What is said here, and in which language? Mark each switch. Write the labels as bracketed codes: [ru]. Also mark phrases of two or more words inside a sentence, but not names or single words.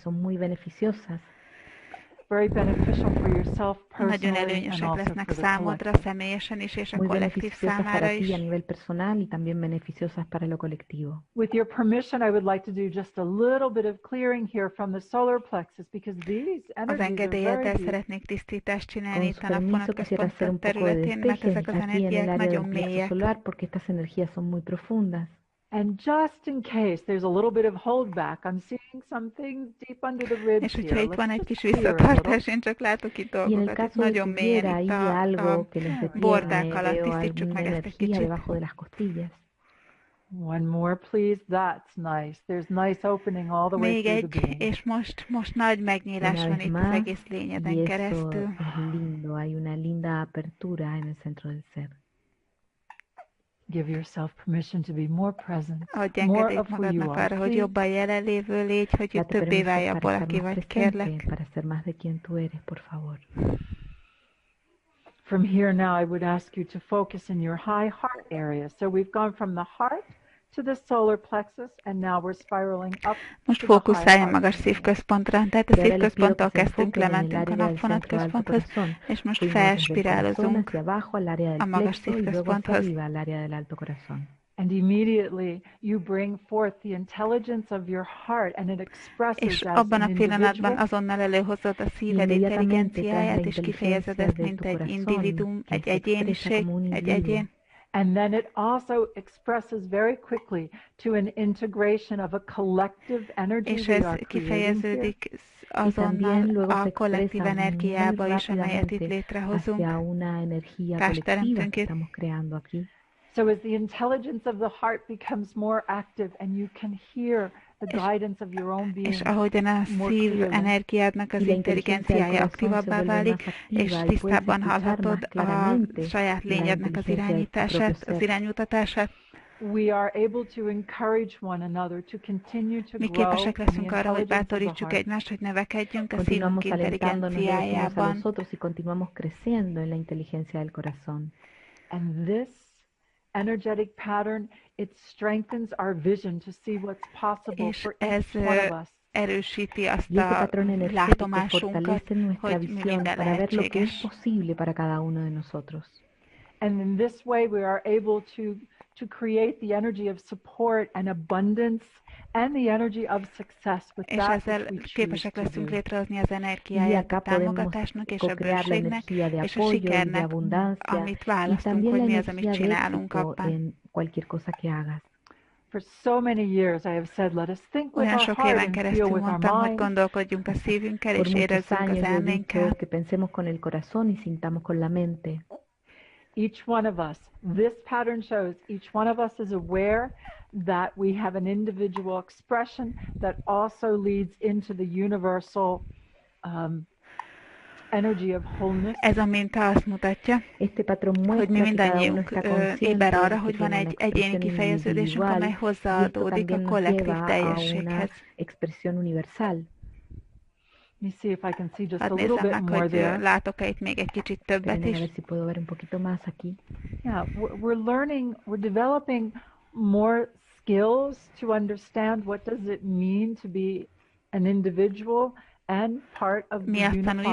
[en] Very beneficial for yourself [hu] Nagyon [en] personally and [hu] előnyösek [en] also [hu] lesznek [en] for the [hu] számodra [en] collective. [hu] személyesen is, és a [es] Muy [hu] kollektív [es] beneficiosas [hu] számára [es] para ti [hu] is. [es] a nivel personal y también beneficiosas para lo colectivo. [en] With your permission, I would like to do just a little bit of clearing here from the solar plexus because these [hu] Az [en] energies are [hu] engedélyeddel [en] very deep. [hu] szeretnék tisztítást csinálni [es] Con [hu] itt [es] su [hu] a napfonat [es] permiso quisiera hacer un [hu] központ [es] poco de [hu] területén, mert [es] despeje [hu] ezek az [es] aquí en el [hu] energiák [es] área del [hu] nagyon [es] plexo [hu] mélyek. [es] solar porque estas energías son muy profundas. [en] And just in case there's a little bit of holdback, I'm seeing some things deep under the ribs [hu] És hogyha [en] here. [hu] itt van [en] Let's [hu] egy [en] just [hu] kis [en] clear a little. [hu] visszatartás, én csak látok itt [es] Y en el [hu] dolgokat, itt [es] caso de [hu] nagyon [es] que [hu] mélyen [es] hubiera [hu] itt [es] ahí [hu] a [es] algo que nos detiene, [hu] bordák alatt, [es] veo [hu] tisztítsuk [es] alguna [hu] meg ezt egy [es] energía [hu] kicsit. [es] debajo de las costillas. [en] One more, please. That's nice. There's nice opening all the way [hu] Még [en] through the [hu] egy, [en] being. [hu] és most nagy megnyílás [es] Una [hu] van [es] vez [hu] itt az [es] más, [hu] egész [es] y [hu] lényeden [es] eso [hu] keresztül. [es] es lindo, hay una linda apertura en el centro del ser. [en] Give yourself permission to be more present, [hu] Adj [en] more [hu] engedélyt [en] of who you [hu] magadnak [en] are. [hu] arra, hogy [en] Please. [hu] jobban jelenlévő légy, hogy [es] Date [hu] többé [es] permiso [hu] válj abból, [es] para estar [hu] aki [es] más [hu] vagy, [es] presente, [hu] kérlek. [es] para ser más de quien tú eres, por favor. [en] From here now, I would ask you to focus in your high heart area. So we've gone from the heart to the solar plexus, and now we're spiraling up [hu] Most [en] to the high [hu] fókuszálj a [en] heart [hu] magas [en] area. [hu] szívközpontra, tehát a [es] Y ahora les pido [hu] szívközponttól [es] que se [hu] kezdtünk, [es] enfoquen en el [hu] lementünk a [es] área del [hu] napfonat [es] centro alto [hu] központhoz, [es] corazón. [hu] és most [es] Fuimos desde el corazón [hu] felspirálozunk [es] hacia abajo al área [hu] a [es] del [hu] magas [es] plexo y luego hacia [hu] szívközponthoz. [es] arriba al área del alto corazón. [en] And immediately you bring forth the intelligence of your heart, and it expresses [hu] És [en] as [hu] abban [en] an [hu] a pillanatban [en] individual. [hu] azonnal előhozod a szíved [es] Inmediatamente traes [hu] intelligenciáját, [es] la [hu] és kifejezed [es] inteligencia [hu] ezt, [es] de [hu] mint [es] tu [hu] egy [es] corazón, [hu] individuum, [es] que [hu] egy [es] se expresa [hu] egyéniség, [es] como un [hu] egy [es] individuo. [hu] egyén. [en] And then it also expresses very quickly to an integration of a collective energy [hu] És [en] we [hu] ez [en] are creating here. [hu] kifejeződik [es] Y también [hu] azonnal [es] luego se [hu] a kollektív [es] expresa muy [hu] energiába is, amelyet itt [es] rápidamente [hu] létrehozunk. [es] hacia una energía [hu] Társ [es] colectiva [hu] teremtünk [es] que [hu] itt. [es] estamos creando aquí. [en] So as the intelligence of the heart becomes more active and you can hear the guidance of your own being [hu] És ahogyan a [en] more [hu] szív [en] clearly. [hu] energiádnak az [es] Y la inteligencia del [hu] intelligenciája [es] corazón se [hu] aktívabbá [es] vuelve [hu] válik, [es] más [hu] és [es] activa y puedes [hu] tisztábban [es] escuchar [hu] hallhatod [es] más [hu] a [es] claramente [hu] saját [es] la [hu] lényednek az [es] inteligencia de tu propio [hu] irányítását, az [es] ser. [hu] iránymutatását. [en] We are able to encourage one another to continue to [hu] Mi [en] grow [hu] képesek [en] in the [hu] leszünk arra, hogy [en] intelligence of the [hu] bátorítsuk [en] heart. [hu] egymást, hogy növekedjünk a szívünk [es] Continuamos alentándonos los unos a [hu] intelligenciájában. [es] los otros y continuamos creciendo en la inteligencia del corazón. [en] And this energetic pattern, it strengthens our vision to see what's possible [hu] És [en] for [hu] ez [en] each one of us. [hu] erősíti azt [es] Y este [hu] a [es] patrón energético [hu] látomásunkat, [es] fortalece nuestra [hu] hogy mi [es] visión [hu] minden [es] para ver lo que es [hu] lehetséges. [es] posible para cada uno de nosotros. [en] And in this way, we are able to create the energy of support and abundance and the energy of success with [hu] És [en] that [hu] ezzel [en] which we choose [hu] képesek [en] to [hu] leszünk [en] do. [hu] létrehozni az [es] Y [hu] energiáját a [es] acá podemos [hu] támogatásnak és a [es] co-crear la [hu] bőségnek, [es] energía de [hu] és a [es] apoyo y de [hu] sikernek, [es] abundancia [hu] amit [es] y [hu] választunk, [es] también [hu] hogy [es] la [hu] mi az, amit [es] energía de [hu] csinálunk [es] éxito [hu] abban. [es] en cualquier cosa que hagas. [en] For so many years, I have said, let us think with [hu] Olyan [en] our [hu] sok [en] heart [hu] éven [en] and feel [hu] keresztül [en] with our [hu] mondtam, hogy [en] mind. [hu] gondolkodjunk a szívünkkel, [es] Por [hu] és [es] muchos [hu] érezzünk az [es] años yo he [hu] elménkkel. [es] dicho que pensemos con el corazón y sintamos con la mente. [en] Each one of us, this pattern shows each one of us is aware that we have an individual expression that also leads into the universal energy of wholeness. [hu] Ez a minta azt mutatja, [es] Este patrón [hu] hogy mi [es] muestra que cada uno [hu] mindannyiunk [es] está consciente [hu] éber arra, [es] de que [hu] hogy van [es] tiene una [hu] egy egyéni [es] expresión [hu] kifejeződésünk, [es] individual [hu] amely [es] y esto [hu] hozzáadódik a [es] también nos [hu] kollektív [es] lleva a una [hu] teljességhez. [es] expresión universal. [en] Let me see if I can see just a [hu] Hát [en] little [hu] nézzem [en] bit [hu] meg, [en] more [hu] hogy [en] there. [hu] látok-e itt még egy kicsit többet [es] Esperen a ver [hu] is. [es] si puedo ver un poquito más aquí. [en] Yeah, we're learning, we're developing more skills to understand what does it mean to be an individual and part of [hu] Mi [en] the [hu] azt tanuljuk,